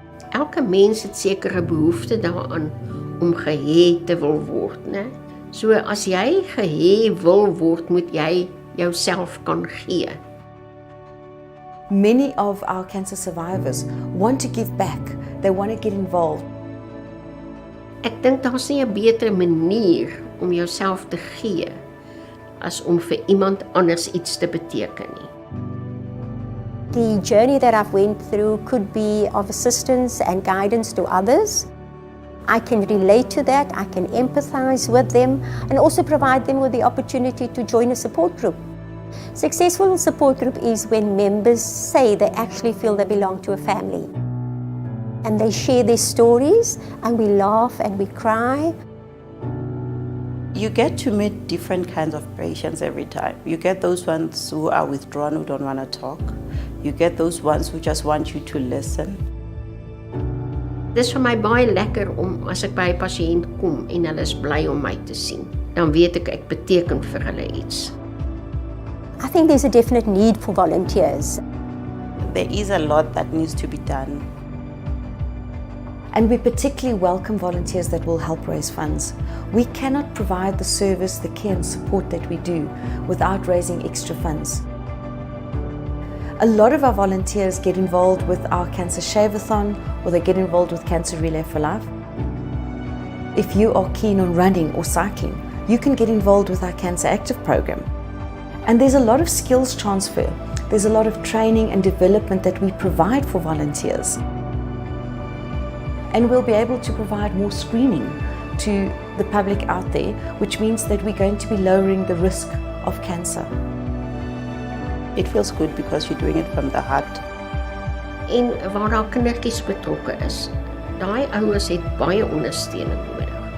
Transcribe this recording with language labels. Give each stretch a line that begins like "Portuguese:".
Afrikaans: Elke mens het sekere behoefte daaraan om gehê te wil word, né? So as jy gehê wil word, moet jy jouself kan gee.
English: Many of our cancer survivors want to give back. They want to get involved.
Afrikaans: Ek dink daar's nie 'n beter manier om jouself te gee as om vir iemand anders iets te beteken nie.
English: The journey that I've went through could be of assistance and guidance to others. I can relate to that, I can empathize with them, and also provide them with the opportunity to join a support group. Successful support group is when members say they actually feel they belong to a family. And they share their stories, and we laugh and we cry. You get to meet different kinds of patients every time. You get those ones who are withdrawn, who don't want to talk. You get those ones who just want you to listen.
Afrikaans: Dis vir my baie lekker om as ek by 'n pasiënt kom en hulle is bly om my te sien. Dan weet ek beteken vir hulle iets.
English: I think there's a definite need for volunteers. There is a lot that needs to be done. And we particularly welcome volunteers that will help raise funds. We cannot provide the service, the care and support that we do without raising extra funds. A lot of our volunteers get involved with our Cancer Shave-a-thon, or they get involved with Cancer Relay for Life. If you are keen on running or cycling, you can get involved with our Cancer Active program. And there's a lot of skills transfer. There's a lot of training and development that we provide for volunteers. And we'll be able to provide more screening to the public out there, which means that we're going to be lowering the risk of cancer. It feels good because you're doing it from the heart.
Afrikaans: En waar daar kindertjies betrokke is, daai ouers het baie ondersteuning nodig.